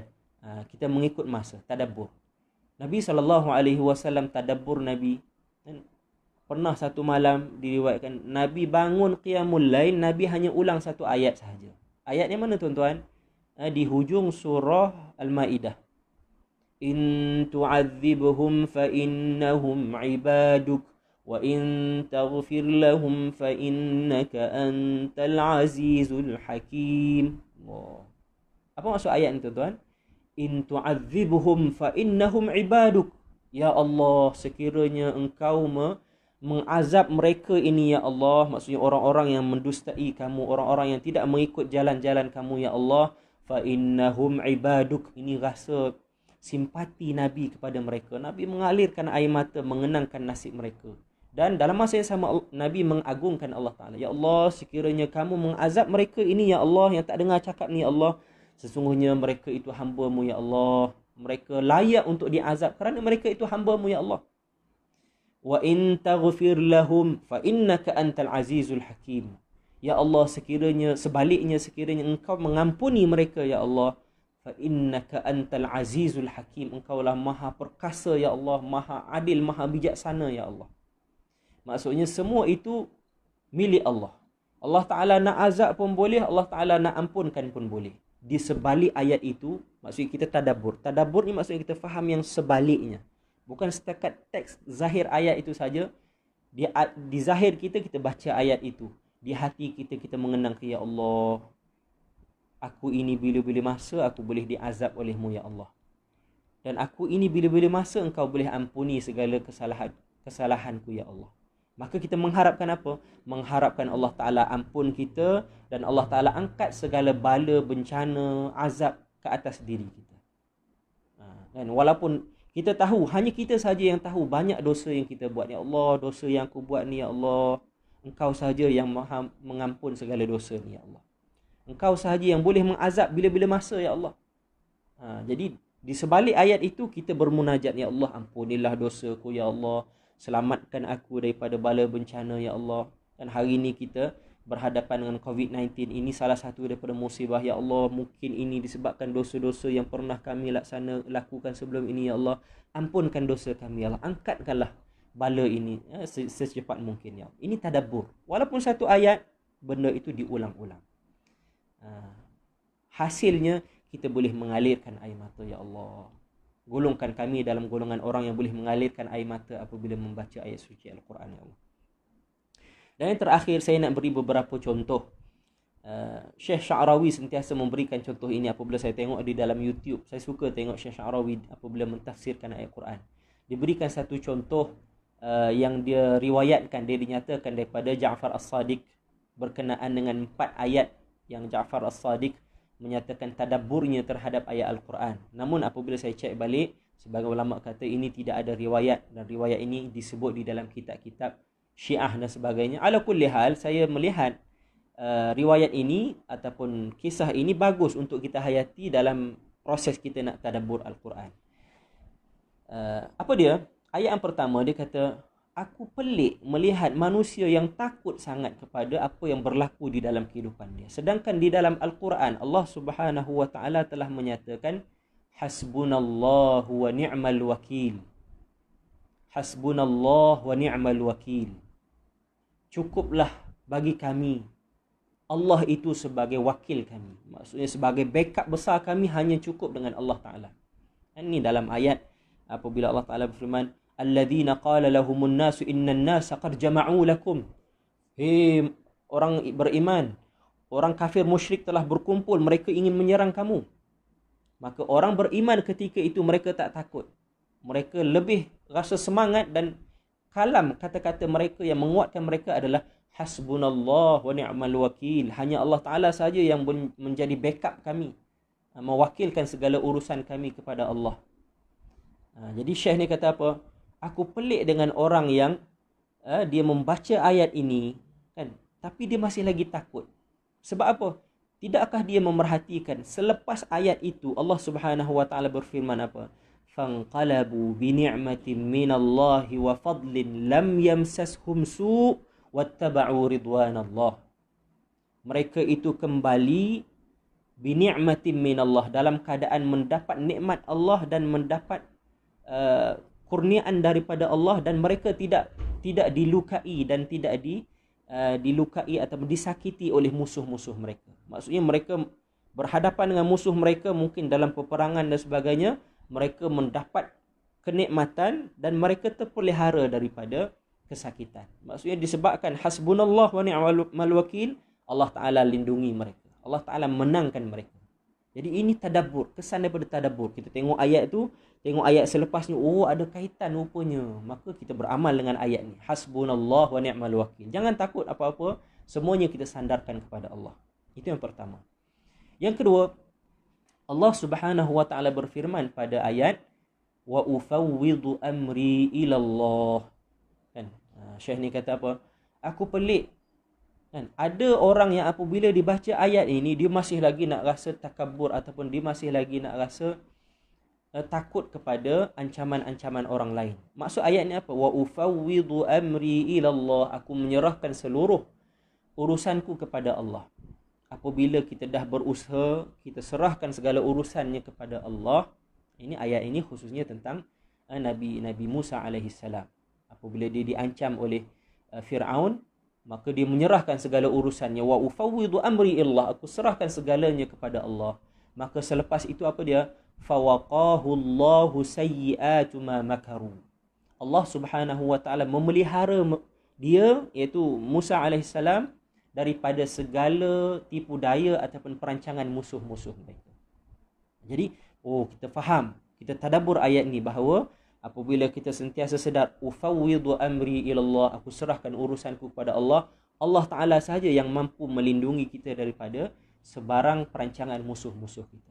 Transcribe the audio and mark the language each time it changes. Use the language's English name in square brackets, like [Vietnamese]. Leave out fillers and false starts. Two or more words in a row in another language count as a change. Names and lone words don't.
[Malay] Kita mengikut masa, tadabbur. Nabi SAW tadabbur Nabi. Pernah satu malam diriwayatkan, Nabi bangun [Arabic] قيام الليل, [Malay] Nabi hanya ulang 1 ayat sahaja. Ayatnya mana, tuan-tuan? Di hujung surah Al-Ma'idah. [Arabic] إن تعذبهم فإنهم عبادك وإن تغفر لهم فإنك أنت العزيز الحكيم. [Malay] Apa maksud ayat ni, tuan-tuan? [Arabic] إن تعذبهم فإنهم عبادك. يا الله, [Malay] sekiranya engkau mengazab mereka ini, [Arabic] يا الله, [Malay] maksudnya orang-orang yang mendustai kamu, orang-orang yang tidak mengikut jalan-jalan kamu, [Arabic] يا الله فإنهم عبادك. [Malay] Ini rasa simpati Nabi kepada mereka. Nabi mengalirkan air mata mengenangkan nasib mereka. Dan dalam masa yang sama, Nabi mengagungkan Allah Ta'ala. [Arabic] يا الله, [Malay] sekiranya kamu mengazab mereka ini, [Arabic] يا الله, [Malay] yang tak dengar cakap ni, [Arabic] يا الله, [Malay] sesungguhnya mereka itu hamba-Mu, [Arabic] يا الله. [Malay] Mereka layak untuk diazab kerana mereka itu hamba-Mu, [Arabic] يا الله. وإن تغفر لهم فإنك أنت العزيز الحكيم. يا الله, [Malay] sebaliknya sekiranya engkau mengampuni mereka, [Arabic] يا الله فإنك أنت العزيز الحكيم. [Malay] Engkaulah maha perkasa, [Arabic] يا الله, [Malay] maha adil, maha bijaksana, [Arabic] يا الله. [Malay] Maksudnya semua itu milik Allah. Allah Ta'ala nak azab pun boleh, Allah Ta'ala nak ampunkan pun boleh. Di sebalik ayat itu, maksudnya kita tadabbur. Tadabbur ni maksudnya kita faham yang sebaliknya. Bukan setakat teks zahir ayat itu saja. Di zahir kita baca ayat itu. Di hati kita mengenang ke, [Arabic] يا الله, [Malay] aku ini bila-bila masa aku boleh diazab oleh-Mu, [Arabic] يا الله. [Malay] Dan aku ini bila-bila masa engkau boleh ampuni segala kesalahanku, [Arabic] يا الله. [Malay] Maka kita mengharapkan apa? Mengharapkan Allah Ta'ala ampun kita dan Allah Ta'ala angkat segala bala, bencana, azab ke atas diri kita. Dan walaupun kita tahu, hanya kita saja yang tahu banyak dosa yang kita buat. [Arabic] يا الله, [Malay] dosa yang aku buat ni, [Arabic] يا الله, [Malay] Engkau sahaja yang maha mengampun segala dosa ni, [Arabic] يا الله. [Malay] Engkau sahaja yang boleh mengazab bila-bila masa, [Arabic] يا الله. [Malay] Jadi di sebalik ayat itu kita bermunajat, [Arabic] يا الله, [Malay] ampunilah dosaku, [Arabic] يا الله. [Malay] Selamatkan aku daripada bala bencana, [Arabic] يا الله. [Malay] Dan hari ini kita berhadapan dengan COVID-19. Ini salah satu daripada musibah, [Arabic] يا الله. [Malay] Mungkin ini disebabkan dosa-dosa yang pernah kami lakukan sebelum ini, [Arabic] يا الله. [Malay] Ampunkan dosa kami, [Arabic] يا الله. [Malay] Angkatkanlah bala ini secepat mungkin, [Arabic] يا الله. [Malay] Ini tadabbur. Walaupun satu ayat, benda itu diulang-ulang. Hasilnya kita boleh mengalirkan air mata, [Arabic] يا الله. [Malay] Golongkan kami dalam golongan orang yang boleh mengalirkan air mata apabila membaca ayat suci Al-Quran, [Arabic] يا الله. [Malay] Dan yang terakhir, saya nak beri beberapa contoh. Syekh Sya'rawi sentiasa memberikan contoh ini apabila saya tengok di dalam YouTube. Saya suka tengok Syekh Sya'rawi apabila mentafsirkan ayat Quran. Diberikan satu contoh yang dia riwayatkan, dia dinyatakan daripada Ja'far As-Sadiq berkenaan dengan 4 ayat yang Ja'far As-Sadiq menyatakan tadabburnya terhadap ayat Al-Quran. Namun apabila saya cek balik, Sebagai ulama kata ini tidak ada riwayat, dan riwayat ini disebut di dalam kitab-kitab Syiah dan sebagainya. [Arabic] على كل حال, [Malay] saya melihat riwayat ini ataupun kisah ini bagus untuk kita hayati dalam proses kita nak tadabbur Al-Quran. Apa dia? Ayat yang pertama dia kata, aku pelik melihat manusia yang takut sangat kepada apa yang berlaku di dalam kehidupan dia. Sedangkan di dalam Al-Quran Allah [Arabic] سبحانه وتعالى [Malay] telah menyatakan [Arabic] حسبنا الله ونعم الوكيل. حسبنا الله ونعم الوكيل. [Malay] Cukuplah bagi kami Allah itu sebagai wakil kami. Maksudnya sebagai backup besar kami hanya cukup dengan Allah Ta'ala. Ini dalam ayat apabila Allah Ta'ala berfirman, [Arabic] الذين قال لهم الناس إن الناس قد جمعوا لكم. [Malay] Hei orang beriman, orang kafir musyrik telah berkumpul, mereka ingin menyerang kamu. Maka orang beriman ketika itu mereka tak takut. Mereka lebih rasa semangat dan kalam kata-kata mereka yang menguatkan mereka adalah [Arabic] حسبنا الله ونعم الوكيل. [Malay] Hanya Allah Ta'ala saja yang menjadi backup kami, mewakilkan segala urusan kami kepada Allah. Jadi Syekh ni kata apa? Aku pelik dengan orang yang dia membaca ayat ini kan, tapi dia masih lagi takut. Sebab apa? Tidakkah dia memerhatikan selepas ayat itu Allah [Arabic] سبحانه وتعالى [Malay] berfirman apa? [Arabic] فانقلبوا بنعمة من الله وفضل لم يمسسهم سوء واتبعوا رضوان الله. [Malay] Mereka itu kembali [Arabic] بنعمة من الله, [Malay] dalam keadaan mendapat nikmat Allah dan mendapat kurniaan daripada Allah, dan mereka tidak dilukai dan tidak dilukai atau disakiti oleh musuh-musuh mereka. Maksudnya mereka berhadapan dengan musuh mereka mungkin dalam peperangan dan sebagainya, mereka mendapat kenikmatan dan mereka terpelihara daripada kesakitan. Maksudnya disebabkan [Arabic] حسبنا الله ونعم الوكيل, [Malay] Allah Ta'ala lindungi mereka, Allah Ta'ala menangkan mereka. Jadi ini tadabbur, kesan daripada tadabbur. Kita tengok ayat tu, tengok ayat selepasnya, oh ada kaitan rupanya, maka kita beramal dengan ayat ni, [Arabic] حسبنا الله ونعم الوكيل. [Malay] Jangan takut apa-apa, semuanya kita sandarkan kepada Allah. Itu yang pertama. Yang kedua, Allah [Arabic] سبحانه وتعالى [Malay] berfirman pada ayat [Arabic] وأفوض أمري إلى الله. [Malay] Kan? Syekh ni kata apa? Aku pelik. Kan? Ada orang yang apabila dibaca ayat ini, dia masih lagi nak rasa takabur ataupun dia masih lagi nak rasa takut kepada ancaman-ancaman orang lain. Maksud ayat ni apa? [Arabic] وأفوض أمري إلى الله. [Malay] Aku menyerahkan seluruh urusanku kepada Allah. Apabila kita dah berusaha, kita serahkan segala urusannya kepada Allah. Ini ayat ini khususnya tentang Nabi Musa alaihissalam. Apabila dia diancam oleh Fir'aun, maka dia menyerahkan segala urusannya. [Arabic] وأفوض أمري إلى الله. [Malay] Aku serahkan segalanya kepada Allah. Maka selepas itu apa dia? [Arabic] فوقاه الله سيئات ما مكروا. [Malay] Allah [Arabic] سبحانه وتعالى [Malay] memelihara dia, iaitu Musa alaihissalam, daripada segala tipu daya ataupun perancangan musuh-musuh mereka. Jadi, kita faham, kita tadabbur ayat ni bahawa apabila kita sentiasa sedar [Arabic] أفوض أمري إلى الله, [Malay] aku serahkan urusanku kepada Allah, Allah Ta'ala sahaja yang mampu melindungi kita daripada sebarang perancangan musuh-musuh kita.